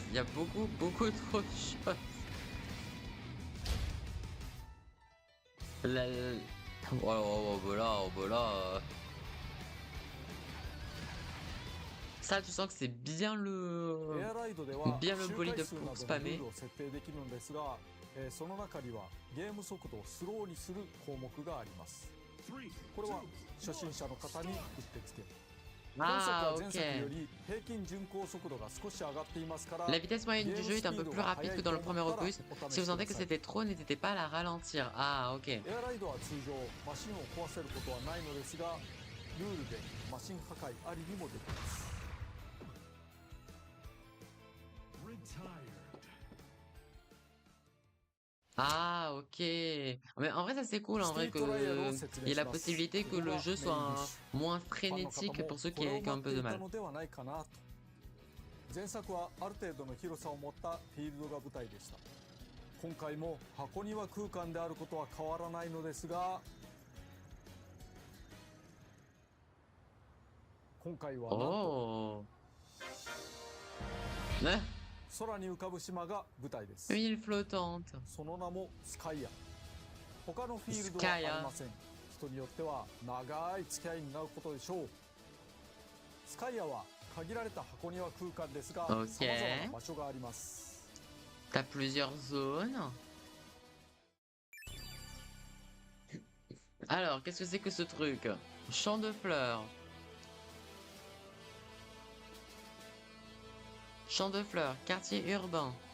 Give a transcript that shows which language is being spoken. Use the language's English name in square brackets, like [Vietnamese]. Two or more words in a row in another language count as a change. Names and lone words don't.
[French] Il y a beaucoup trop de choses. Oh, bah là. Ça, tu sens que c'est bien le bolide pour spammer. [Japanese] その中にはゲーム速度をスローにする項目があります。これは初心者の方にうってつけ。 [French] Ah, ok. La vitesse moyenne du jeu est un peu plus rapide que dans le premier opus. Si vous sentez que c'était trop, n'hésitez pas à la ralentir. Ah, ok. [Japanese] エアライドは通常マシンを壊せることはないのですが、ルールでマシン破壊ありにもできます。 [French] Ah, ok. Mais en vrai, ça c'est cool, en vrai, qu'il y ait la possibilité que le jeu soit moins frénétique pour ceux qui ont un peu de mal. [Japanese] 前作はある程度の広さを持ったフィールドが舞台でした。今回も箱庭空間であることは変わらないのですが、今回はなんと [French] Ne? [Japanese] 空に浮かぶ島が舞台です。 [French] Une île flottante. [Japanese] その名もスカイア。他のフィールドはありません。人によっては長い付き合いになることでしょう。スカイアは限られた箱庭空間ですが、様々な場所があります。 [French] T'as plusieurs zones. Alors, qu'est-ce que c'est que ce truc? Champ de fleurs. Champ de fleurs, quartier urbain.